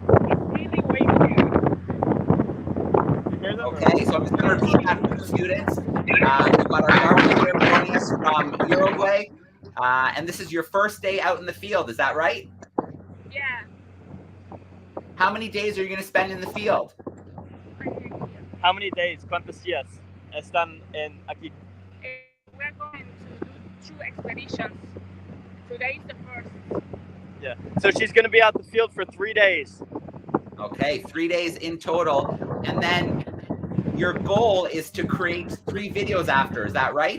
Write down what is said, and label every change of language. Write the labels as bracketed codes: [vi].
[en] It's really way here. Okay, so I'm just going to repeat that for the students. We've got our Darwin Leader joining us from Uruguay. And this is your first day out in the field, is that right? Yeah. How many days are you going to spend in the field? How many days? [es] ¿Cuántos días están aquí? [en] We're going to do 2 expeditions. Today is the first. Yeah. So she's going to be out the field for 3 days. Okay, 3 days in total. And then your goal is to create 3 videos after. Is that right?